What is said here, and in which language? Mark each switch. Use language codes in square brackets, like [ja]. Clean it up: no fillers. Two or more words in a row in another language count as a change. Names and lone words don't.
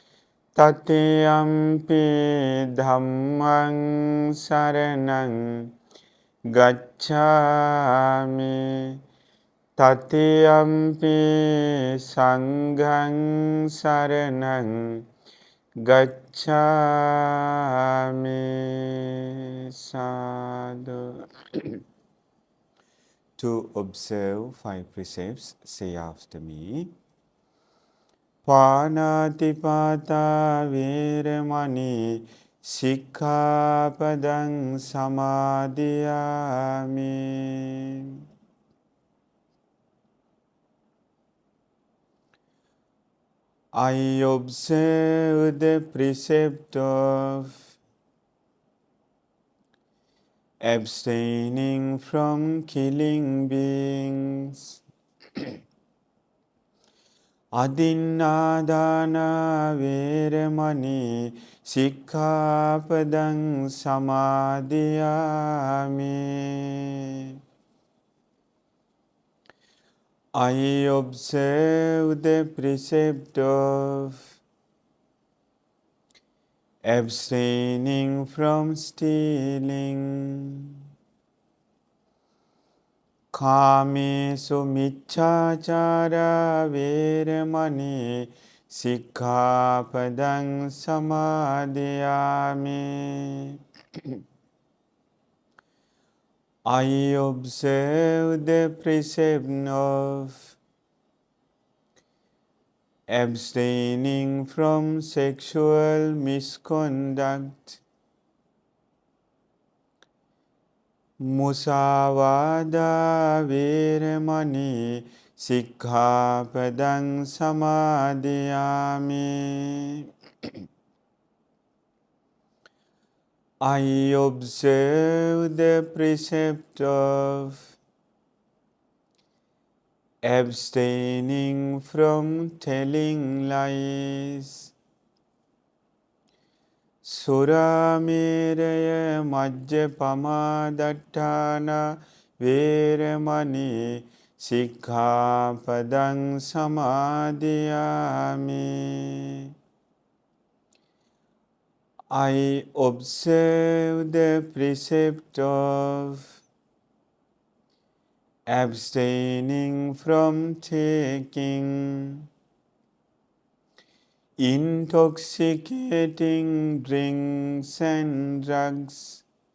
[pi] Tatiyampi dhammaṃ saraṇaṃ gacchāmi. Tatiyampi sanghaṃ saraṇaṃ gacchāmi. Sadhu. [en] To observe 5 precepts, say after me. [pi] Pāṇātipātā vīramani sikkhapadang samadhiyāmi. [en] I observe the precept of abstaining from killing beings. [pi] Adinādāna vīramani sikkhapadang samadhiyāmi. [en] I observe the precept of abstaining from stealing. [pi] Kāmesu miccācāra vīramani sikkhapadang samadhiyāmi. [en] I observe the precept of abstaining from sexual misconduct. [pi] Musāvādā vīramani sikkhapadang samadhiyāmi. [en] I observe the precept of abstaining from telling lies. [pi] Surameraya majjapamadaṭṭhāna vīramani sikkhapadang samadhiyāmi. [en] I observe the precept of abstaining from taking intoxicating drinks and drugs.